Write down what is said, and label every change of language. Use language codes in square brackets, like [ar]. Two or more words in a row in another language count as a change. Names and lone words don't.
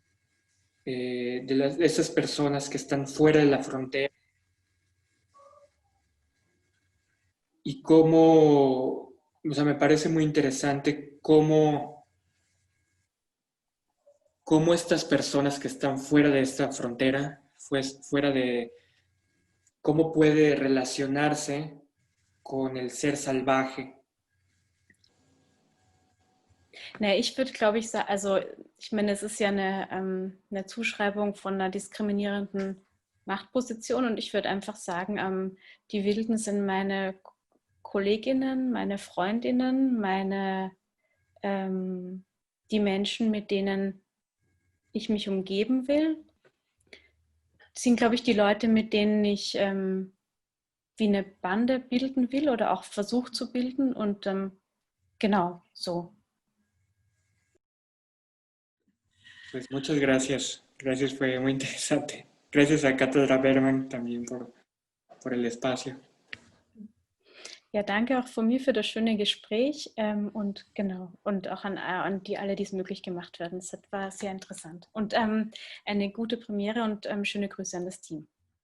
[es] de esas personas que están fuera de la frontera, y cómo, o sea, me parece muy interesante cómo estas personas que están fuera de esta frontera, fuera de cómo puede relacionarse con el ser salvaje. [de] Na, ich würde, glaube ich, sagen, also ich meine, es ist ja eine Zuschreibung von einer diskriminierenden Machtposition, und ich würde einfach sagen, die Wilden sind meine Kolleginnen, meine Freundinnen, die Menschen, mit denen ich mich umgeben will. Das sind, glaube ich, die Leute, mit denen ich wie eine Bande bilden will oder auch versuche zu bilden, und genau so. [es] Pues muchas gracias. Gracias, fue muy interesante. Gracias a Cátedra Berman también por el espacio. [de] Ja, danke auch von mir für das schöne Gespräch und genau, und auch an alle, die es möglich gemacht werden. Das war sehr interessant und eine gute Premiere, und schöne Grüße an das Team.